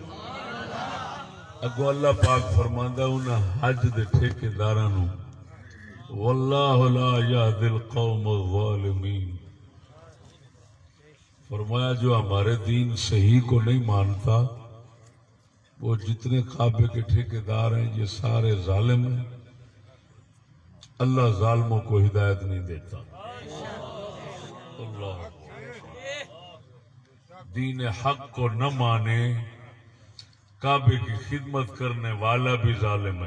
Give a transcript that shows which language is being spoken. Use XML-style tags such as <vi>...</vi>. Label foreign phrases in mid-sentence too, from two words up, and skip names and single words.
<pa>اگو اللہ پاک فرماندا انہاں حج دے ٹھیکے داراں نو</pa> <ar>واللہ لا یہدی القوم الظالمین،</ar> <ur>فرمایا جو ہمارے دین صحیح کو نہیں مانتا، وہ جتنے کعبے کے ٹھیکے دار ہیں یہ سارے ظالم ہیں، اللہ ظالموں کو ہدایت نہیں دیتا۔ اللہ دین حق کو نہ مانے، کعبے کی خدمت کرنے والا بھی ظالم ہے۔</ur>